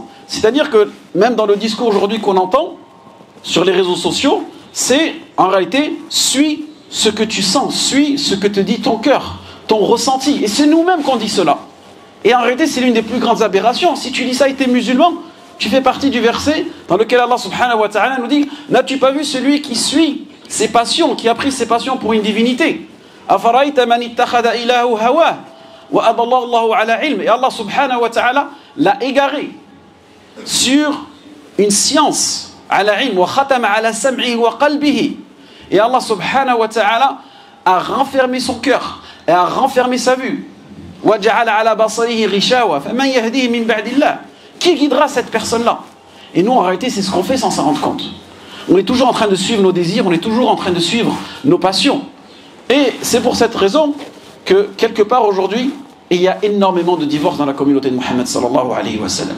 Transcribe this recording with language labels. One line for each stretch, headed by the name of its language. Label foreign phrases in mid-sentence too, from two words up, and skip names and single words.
French: C'est-à-dire que même dans le discours aujourd'hui qu'on entend sur les réseaux sociaux, c'est en réalité, suis ce que tu sens, suis ce que te dit ton cœur, ton ressenti. Et c'est nous-mêmes qu'on dit cela. Et en réalité, c'est l'une des plus grandes aberrations. Si tu dis ça et tu es musulman, tu fais partie du verset dans lequel Allah
Arabic: سبحانه وتعالى
French: nous dit: n'as-tu pas vu celui qui suit ses passions, qui a pris ses passions pour une divinité?
Arabic: أفرأيت من اتخذ إلهه هواه وأضله الله على علم.
French: Et Allah
Arabic: سبحانه وتعالى
French: l'a égaré sur une science,
Arabic: على علم، وختم على سمعه وقلبه.
French: Et Allah
Arabic: سبحانه وتعالى
French: a renfermé son cœur et a renfermé sa vue. Qui guidera cette personne-là? Et nous, en réalité, c'est ce qu'on fait sans s'en rendre compte. On est toujours en train de suivre nos désirs, on est toujours en train de suivre nos passions. Et c'est pour cette raison que, quelque part aujourd'hui, il y a énormément de divorces dans la communauté de Mohammed
Arabic: صلى الله عليه وسلم.